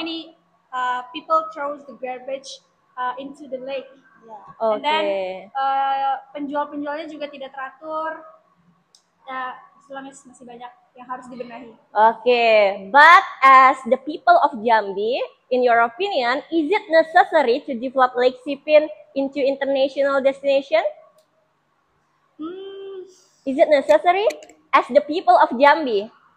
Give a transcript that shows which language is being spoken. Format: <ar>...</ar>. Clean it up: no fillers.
<en>many people throws the garbage into the lake. And then Okay.</en> <id>penjual-penjualnya juga tidak teratur. Ya, istilahnya masih banyak yang harus dibenahi.</id> <en>Okay, but as the people of Jambi, in your opinion, is it necessary to develop Lake Sipin into international destination? Is it necessary as the people of Jambi?</en>